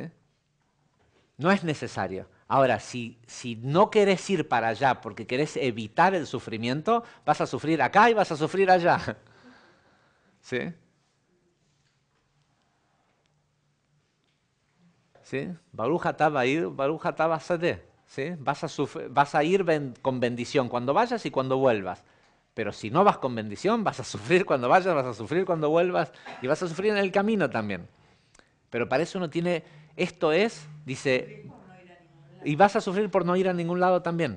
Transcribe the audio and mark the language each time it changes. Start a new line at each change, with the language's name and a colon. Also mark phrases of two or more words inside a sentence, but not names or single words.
Spanish: No es necesario. Ahora, si no querés ir para allá porque querés evitar el sufrimiento, vas a sufrir acá y vas a sufrir allá. ¿Sí? ¿Sí?
Hebrew: ברוך אתה בעיר, ברוך אתה בשדה.
Spanish: ¿Sí? Vas a ir con bendición cuando vayas y cuando vuelvas. Pero si no vas con bendición, vas a sufrir cuando vayas, vas a sufrir cuando vuelvas y vas a sufrir en el camino también. Pero para eso uno tiene, esto es, dice, y vas a sufrir por no ir a ningún lado también.